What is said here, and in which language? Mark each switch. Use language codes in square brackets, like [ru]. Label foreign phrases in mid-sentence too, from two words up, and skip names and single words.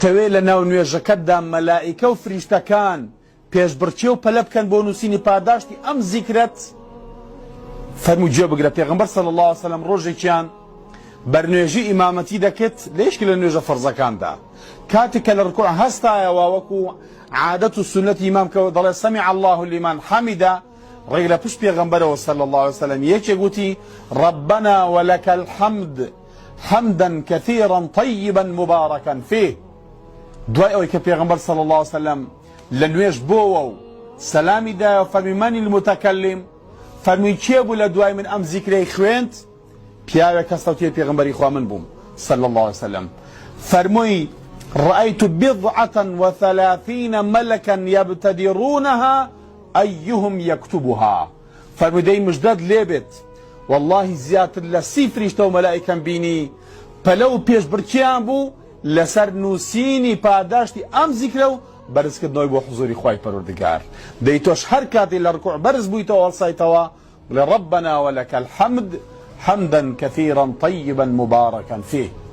[ckb] تەوێ لە ناو نوێژەکەتدا مەلائیکە و فریشتەکان پێشبڕکێ و پەلە بکەن بۆ نووسینی پاداشتی ئەم زیکرەت فەرموو گوێ بگرە پێغەمبەر [ar] صلی الله علیه وسلم [ckb] ڕۆژێکیان بەرنوێژی ئیمامەتی دەکرد لە یەکێک لە نوێژە فەرزەکاندا کاتێک کە لە ڕکوع هەستایەوە وەکو عادەت و سنەتی ئیمام کە دەڵێ [ar] سەمیع الله لمن حەمیدە [ckb] ڕێک لە پشت پێغەمبەرەوە [ar] صلی الله علیه وسلم [ckb] یەکێک گوتی [ar] ربنا ولك الحمد حمدا كثيرا طيبا مباركا فيه [ckb] دوای ئەوەی کە پێغەمبەر [ar] صلی الله علیه وسلم [ckb] لە نوێژ بۆوە و سەلامی دایە و فەرمی [ar] مەنی المتەکەلم [ckb] فەرمووی کێ بوو لە دوای من ئەم زیکرەی خوێند پیاوێک هەستەوتێ پێغەمبەری خوا من بووم [ar] صلی الله عليه وسلم [ckb] فەرمووی رأيت [ar] بضعة وثلاثين ملكا يبتدرونها أيهم يكتبها [ckb] فەرمووی دەی مژدەت لێبێت والله زیاتر لە 30 فریشتە و مەلائیکەم بینی پەلە و پێشبڕکێیان بوو لەسەر نووسینی پاداشتی ئەم زیکرە و بەرزکردنەوەی بۆ حوزوری خوای پەروەردگار دەی تۆش هەر کاتی لە ڕکوع بەرز بوویتەوە هەڵسایتەوە بڵێ [ar] ربنا ولك الحمد حمدا كثيرا طيبا مباركا فيه